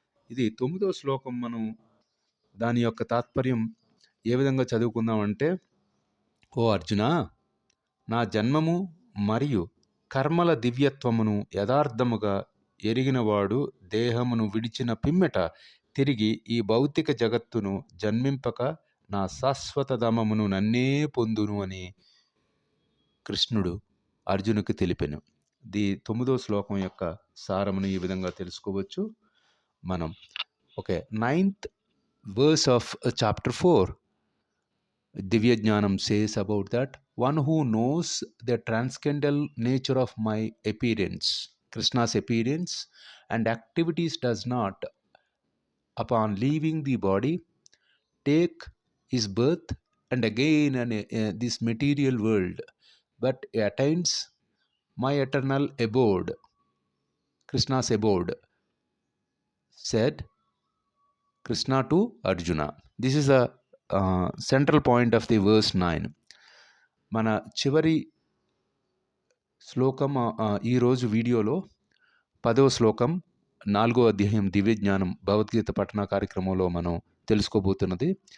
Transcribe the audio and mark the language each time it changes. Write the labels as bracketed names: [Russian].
[Telugu] ఇది 9వ శ్లోకం. మనం దాని యొక్క తాత్పర్యం ఏ విధంగా చదువుకుందామంటే, ఓ అర్జున, నా జన్మము మరియు కర్మల దివ్యత్వమును యథార్థముగా ఎరిగినవాడు దేహమును విడిచిన పిమ్మెట తిరిగి ఈ భౌతిక జగత్తును జన్మింపక నా శాశ్వత ధామమును నన్నే పొందును అని కృష్ణుడు అర్జునుకి తెలిపెను. 9వ శ్లోకం యొక్క సారమును ఈ విధంగా తెలుసుకోవచ్చు మనం. [English] Okay, 9th verse of chapter 4, Divya Jnanam says about that one who knows the transcendental nature of my appearance, Krishna's appearance and activities, does not, upon leaving the body, take his birth and again this material world, but attains my eternal abode, Krishna's abode, said Krishna to Arjuna. This is a central point of the verse 9. [Telugu] మన చివరి శ్లోకం ఈరోజు వీడియోలో 10వ శ్లోకం 4వ అధ్యాయం దివ్య జ్ఞానం భగవద్గీత పఠన కార్యక్రమంలో మనం తెలుసుకోబోతున్నది.